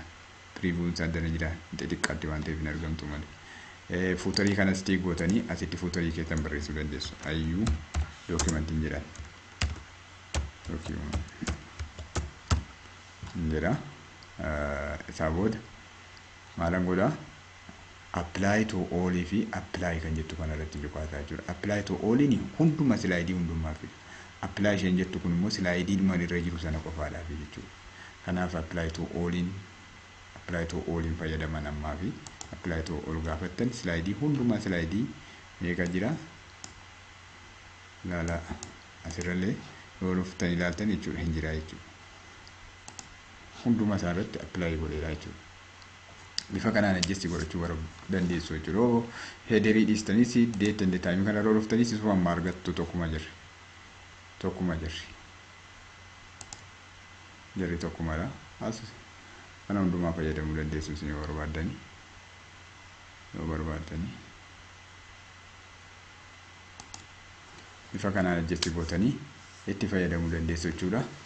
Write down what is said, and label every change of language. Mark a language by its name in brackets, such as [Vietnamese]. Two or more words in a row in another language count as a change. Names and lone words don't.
[Oromo] Xixiqqaatti waan ta'eef hin argamtu malee. Fuutarii kanas tiik gootanii asitti fuutarii keessan barreessuu dandeessu. Ayyuu dookimantiin jedhan. Jira. Isaa booda maalan godhaa? [English] Apply to all [Oromo] fi apply kan jettu kana irratti cuqaasaa jechuudha. [English] Apply to all [Oromo] ni hunduma slaayidii hundumaa fida. Apply isheen jettu kun immoo slaayidii dhuma irra jiru sana qofaadhaaf jechuudha. Kanaaf [English] apply to all [Oromo] fayyadaman ammaa fi [English] apply to all [Oromo] gaafattan slaayidii hundumaa slaayidii meeqa jira? Ilaala asirrallee yoo dhuftan ilaaltan jechuudha hin jira jechuudha. Hunduma isaa irratti apply godheera jechuudha. Bifa kanaan adjust godhachuu dandeessu jechuudha. Heederii dhiistanis [English] date and time [Oromo] kana irra dhuftanis isuma amma argattu tokkuma jirri. Jarri tokkumadha. Kana hundumaa fayyadamuu dandeessu isin yoo barbaaddani. Bifa kanaan adjust gootanii itti fayyadamuu dandeessu jechuudha.